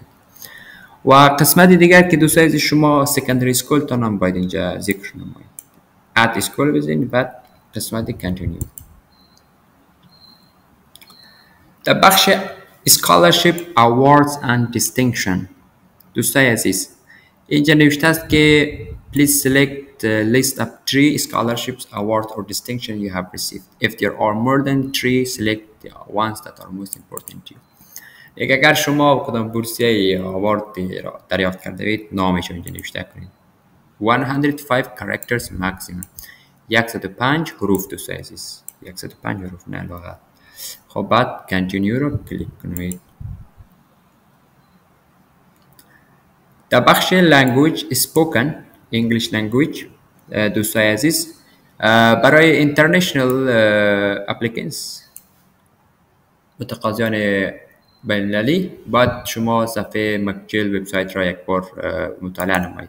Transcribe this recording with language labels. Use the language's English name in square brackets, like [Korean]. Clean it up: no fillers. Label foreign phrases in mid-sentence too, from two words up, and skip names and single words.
[Persian] و قسمت دیگر که دوست عزیز شما [English] secondary school [Persian] تا هم باید اینجا ذکر نمایید. [English] add school [Persian] بزنید بعد قسمت کانتینیو. در بخش [English] Scholarship Awards and Distinction [Persian] دوستای عزیز اینجا نوشته است که [English] please select the list of 3 scholarships, awards or distinction you have received. If there are more than 3, select the ones that are most important to you. [Persian] اگر شما کدام بورسیه یا آوارد را دریافت کرده اید نامش اینجا نوشته کنید. [English] 105 characters maximum. 105 [Persian] حروف دوستای عزیز. 105 حروف نه لغت. خب بعد continue رو کلیک کنید. در بخش [English] language spoken English language [Persian] دوستای عزیز برای [English] international applicants [Persian] متقاضیان بین المللی باید شما صفحه مکجل وبسایت را یک بار مطالعه نمایید.